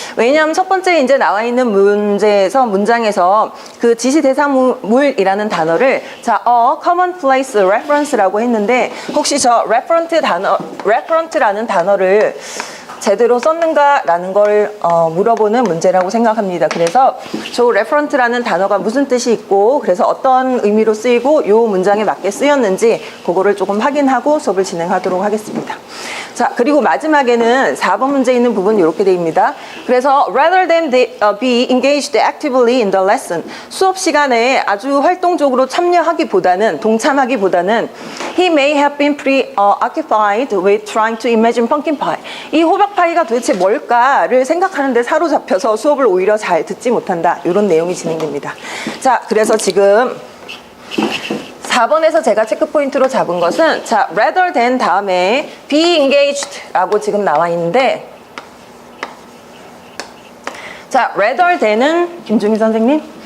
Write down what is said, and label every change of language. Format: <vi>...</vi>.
<ko>왜냐하면 첫 번째 이제 나와 있는 문장에서 그 지시 대상물이라는 단어를 자, commonplace reference라고 했는데 혹시 저 reference라는 단어를 제대로 썼는가라는 걸 물어보는 문제라고 생각합니다. 그래서 저 reference라는 단어가 무슨 뜻이 있고 그래서 어떤 의미로 쓰이고 이 문장에 맞게 쓰였는지 그거를 조금 확인하고 수업을 진행하도록 하겠습니다. 자, 그리고 마지막에는 4번 문제에 있는 부분 이렇게 되어 있습니다.</ko> <en>그래서 rather than be engaged actively in the lesson,</en> <ko>수업 시간에 아주 활동적으로 참여하기보다는 동참하기보다는</ko> <en>he may have been preoccupied with trying to imagine pumpkin pie.</en> <ko>이 호박파이가 도대체 뭘까를 생각하는데 사로잡혀서 수업을 오히려 잘 듣지 못한다. 이런 내용이 진행됩니다. 자, 그래서 지금 4번에서 제가 체크 포인트로 잡은 것은 자, rather than 다음에 be engaged 라고 지금 나와 있는데 자, rather than은 김중희 선생님?</ko>